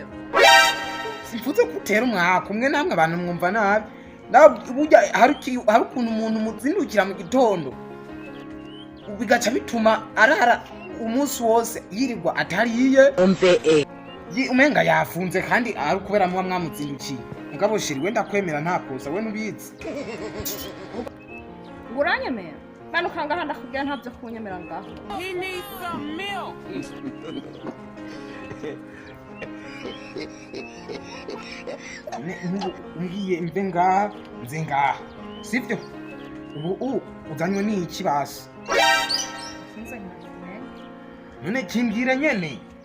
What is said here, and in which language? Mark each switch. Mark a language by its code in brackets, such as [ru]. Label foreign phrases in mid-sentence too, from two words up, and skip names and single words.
[rn] simfuze gutera umwaka umwe namwe abantu mwumva nabi burya hari ukuntu umuntu muzindukira mu gitondo bigaca bituma arara umunsi wose yirirwa atariye umenga yafunze kandi ari kubera muba mwamuzindukiye mugabo sheri wenda kwemera nta kosa we nubizi uranyemera bano kanga ndakubwira ntavyo kunyemera ngaho [en] He needs some milk. [rn] ngiye mve ngaha nze ngaha sivyo ubu uzanywe n'iki basi none kimbwira nyene